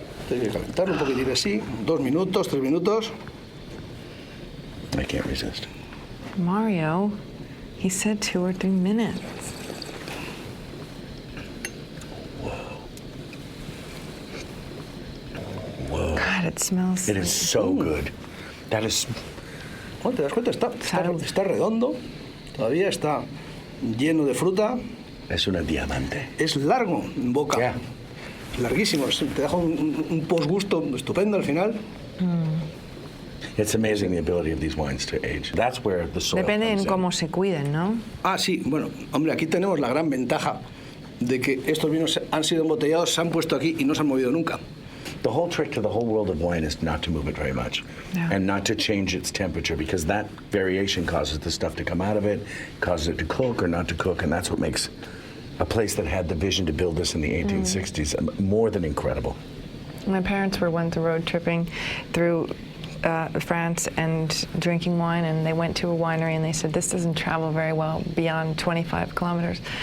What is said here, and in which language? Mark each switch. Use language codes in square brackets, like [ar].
[es] Hay que calentarlo un poquitín así, 2 minutos, 3 minutos. [en] I can't resist. Mario, he said 2 or 3 minutes. Whoa. God, it smells. It is so good. That is... [es] Bueno, ¿te das cuenta? Salud. Está redondo, todavía está lleno de fruta, Es una diamante. es largo en boca. [en] Yeah. [es] Larguísimo, te deja un postgusto estupendo al final. [en] It's amazing the ability of these wines to age. That's where the soil [es] Depende en [en] comes in. [es] cómo se cuiden, ¿no? Ah, sí, bueno, hombre, aquí tenemos la gran ventaja de que estos vinos han sido embotellados, se han puesto aquí y no se han movido nunca. [en] The whole trick to the whole world of wine is not to move it very much Yeah. and not to change its temperature, because that variation causes the stuff to come out of it, causes it to cook or not to cook, and that's what makes a place that had the vision to build this in the 1860s more than incredible. My parents were once road tripping through France and drinking wine, and they went to a winery and they said this doesn't travel very well beyond 25 kilometers.